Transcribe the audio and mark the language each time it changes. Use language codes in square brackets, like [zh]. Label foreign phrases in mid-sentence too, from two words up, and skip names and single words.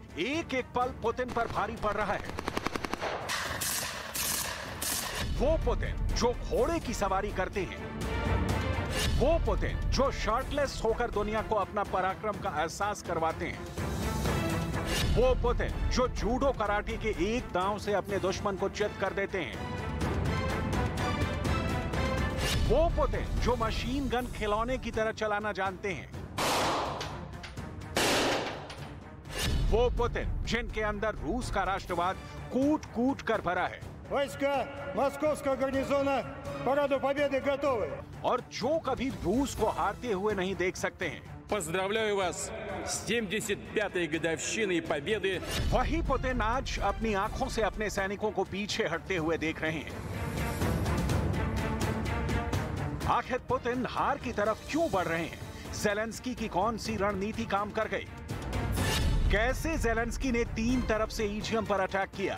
[hi] एक एक पल पुतिन पर भारी पड़ रहा है। वो पुतिन जो घोड़े की सवारी करते हैं, वो पुतिन जो शर्टलेस होकर दुनिया को अपना पराक्रम का एहसास करवाते हैं, वो पुतिन जो जूडो कराटे के एक दांव से अपने दुश्मन को चित कर देते हैं, वो पुतिन जो [en] machine gun [hi] खिलौने की तरह चलाना जानते हैं, वो पुतिन जिनके अंदर रूस का राष्ट्रवाद कूट कूट कर भरा है। [ru] Войска Московского гарнизона параду победы готовы। [hi] और जो कभी रूस को हारते हुए नहीं देख सकते हैं। [ru] Поздравляю вас с 75-й годовщиной победы। [hi] वही पुतिन आज अपनी आंखों से अपने सैनिकों को पीछे हटते हुए देख रहे हैं। आखिर पुतिन हार की तरफ क्यों बढ़ रहे हैं? ज़ेलेंस्की की कौन सी रणनीति काम कर गई? कैसे ज़ेलेंस्की ने 3 तरफ से इज़ियम पर अटैक किया?